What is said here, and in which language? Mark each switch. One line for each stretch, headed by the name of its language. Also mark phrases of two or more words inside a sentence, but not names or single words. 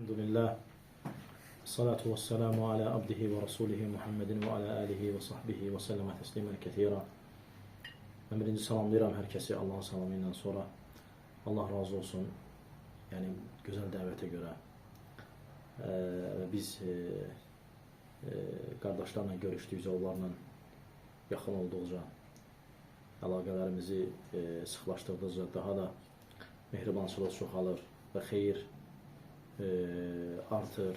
Arabic: Elhamdülillah. الصلاة والسلام على عبده ورسوله محمد وعلى آله وصحبه وسلم تسليما كثيرا.
Azerbaijani: Ben birinci salamlayıram hər kəsi Allahın salamı ilə sonra. Allah razı olsun. Yəni, gözəl dəvətə görə. Biz qardaşlarla görüşdükcə, onlarla yaxın olduqca, əlaqələrimizi sıxlaşdırdıqca daha da mehribançılıq çoxalır və xeyir artır.